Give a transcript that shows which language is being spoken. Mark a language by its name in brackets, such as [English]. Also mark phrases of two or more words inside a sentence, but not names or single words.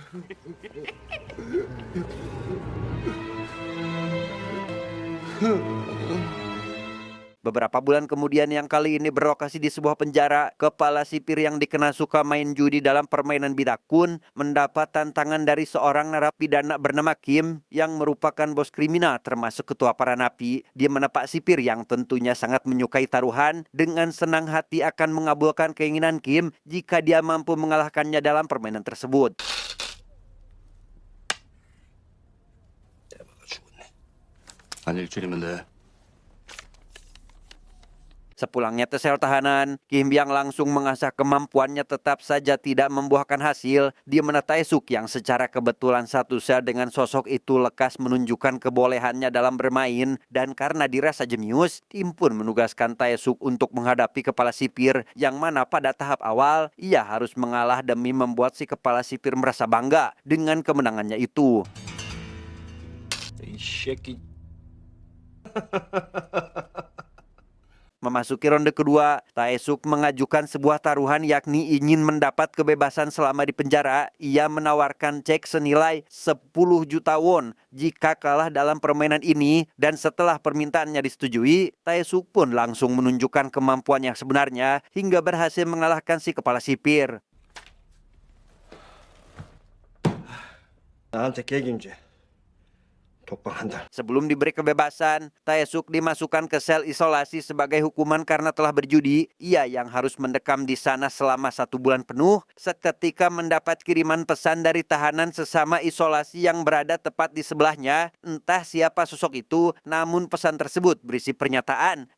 [Indonesian] Beberapa bulan kemudian yang kali ini berlokasi di sebuah penjara, kepala sipir yang dikenal suka main judi dalam permainan bidak pun mendapat tantangan dari seorang narapidana bernama Kim yang merupakan bos kriminal termasuk ketua para napi, di mana Pak Sipir yang tentunya sangat menyukai taruhan dengan senang hati akan mengabulkan keinginan Kim jika dia mampu mengalahkannya dalam permainan tersebut. [Korean] 한 일주일이면 돼. [Indonesian] Sepulangnya ke sel tahanan, Kim yang langsung mengasah kemampuannya tetap saja tidak membuahkan hasil, di mana Taesuk yang secara kebetulan satu sel dengan sosok itu lekas menunjukkan kebolehannya dalam bermain, dan karena dirasa jenius, tim pun menugaskan Taesuk untuk menghadapi kepala sipir, yang mana pada tahap awal, ia harus mengalah demi membuat si kepala sipir merasa bangga dengan kemenangannya itu. [Korean] 이 새끼. [Indonesian] Memasuki ronde kedua, Tae-suk mengajukan sebuah taruhan yakni ingin mendapat kebebasan selama di penjara. Ia menawarkan cek senilai 10 juta won jika kalah dalam permainan ini, dan setelah permintaannya disetujui, Tae-suk pun langsung menunjukkan kemampuan yang sebenarnya hingga berhasil mengalahkan si kepala sipir. [Korean] 나한테 책임져. 독방 한 달. [Indonesian] Sebelum diberi kebebasan, Tae-suk dimasukkan ke sel isolasi sebagai hukuman karena telah berjudi. Ia yang harus mendekam di sana selama 1 bulan penuh. Seketika mendapat kiriman pesan dari tahanan sesama isolasi yang berada tepat di sebelahnya. Entah siapa sosok itu, namun pesan tersebut berisi pernyataan.